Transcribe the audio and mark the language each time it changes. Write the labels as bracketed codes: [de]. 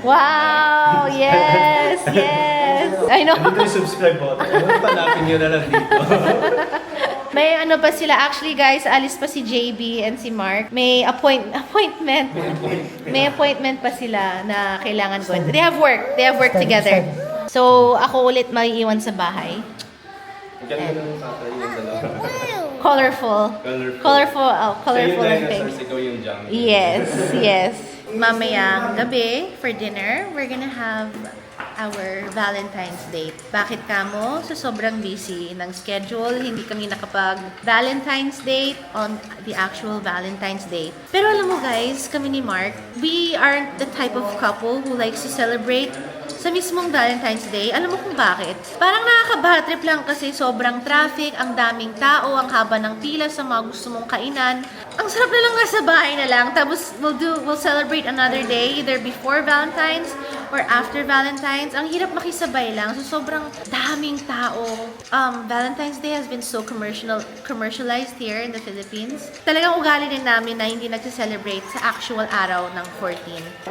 [en] Wow! Yes! I know. [tl] Ano yung subscribe button? Panapin nyo na lang dito. May pa sila. Actually, guys, alis pa si JB and si Mark. May appointment. May appointment pa sila na kailangan gawin. [en] They have work. They have work together. [tl] So, ako ulit maiiwan sa bahay. Ganda ng tatay yung dalawa. [en] Colorful. Colorful and pink. [tl] Ikaw yung jungle. [en] Yes. [tl] Mamayang gabi [en] for dinner, we're gonna have our Valentine's date. [tl] Bakit kamo? So sobrang busy ng schedule, hindi kami nakapag Valentine's date [en] on the actual Valentine's date. [tl] Pero alam mo guys, kami ni Mark, [en] we aren't the type of couple who likes to celebrate [tl] sa mismong [en] Valentine's Day. [tl] Alam mo kung bakit? Parang nakaka-bad trip lang kasi sobrang traffic, ang daming tao, ang haba ng pila sa mga gusto mong kainan. Ang sarap na lang nasa bahay na lang. Tapos [en] we'll celebrate another day, either before Valentine's or after Valentine's. [tl] Ang hirap makisabay lang. So sobrang daming tao. [en] Valentine's Day has been so commercialized here in the Philippines. [tl] Talagang ugali din namin na hindi nagse-celebrate sa actual araw ng 14.